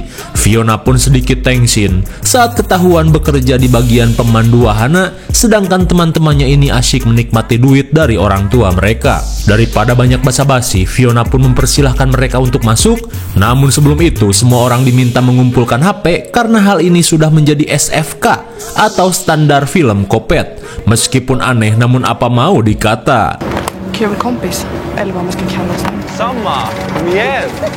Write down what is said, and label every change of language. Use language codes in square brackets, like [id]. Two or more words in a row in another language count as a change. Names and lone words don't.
[id] Fiona pun sedikit tensin saat ketahuan bekerja di bagian pemandu wahana, sedangkan teman-temannya ini asyik menikmati duit dari orang tua mereka. Daripada banyak basa-basi, Fiona pun mempersilahkan mereka untuk masuk. Namun sebelum itu, semua orang diminta mengumpulkan HP karena hal ini sudah menjadi SFK atau standar film kopet. Meskipun aneh, namun apa mau dikata. [sv] Kul kompis, eller vad man ska kalla det. Samma, kom igen!